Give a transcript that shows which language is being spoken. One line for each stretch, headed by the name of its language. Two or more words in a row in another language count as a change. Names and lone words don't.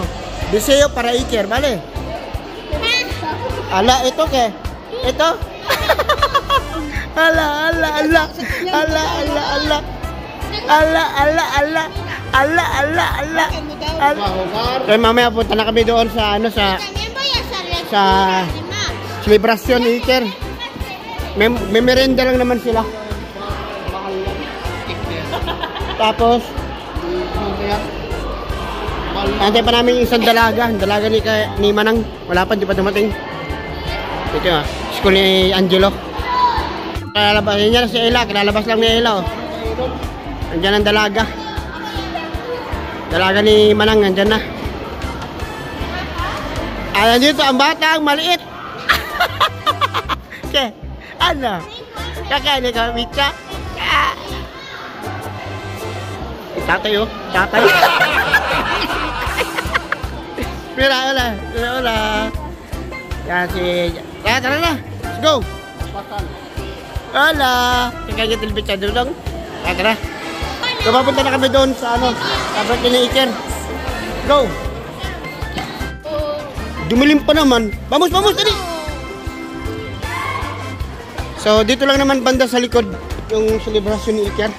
Spanish: Deseo para Iker, ¿vale? Ala, ¿esto qué? ¿Esto? Ala, ala, ala. Ala, ala, ala. Ala, ala, ala. Ala, ala, ala.
Filipino: Kaya mamaya punta na kami doon sa ano sa
Spanish: También voy a hacer la
Filipino: Sa...
Spanish: además.
Filipino: celebration ni Iker. May merenda lang naman sila. Tapos antay pa namin yung isang dalaga. Ang dalaga ni Manang. Wala pa, di pa dumating. Ito ah, school ni Angelo. Kalalabas, yun yan si Ella. Kalalabas lang ni Ella oh. Andyan ang dalaga. Dalaga ni Manang, andyan na. Ayan dito ang bata, ang maliit. Okay, ano? Kakain ka, Micha? Tatay oh, tatay.
Spanish: Mira, hola.
Filipino: Yan si... Tara na,
English: let's go.
Spanish: Hola.
Filipino: Kakain ka tilbit siya doon. Tara. So, papunta na kami doon sa ano, sa birthday ni Iker. Go. Dumilim pa naman. Vamos, dali. So, dito lang naman banda sa likod yung celebration ni Iker.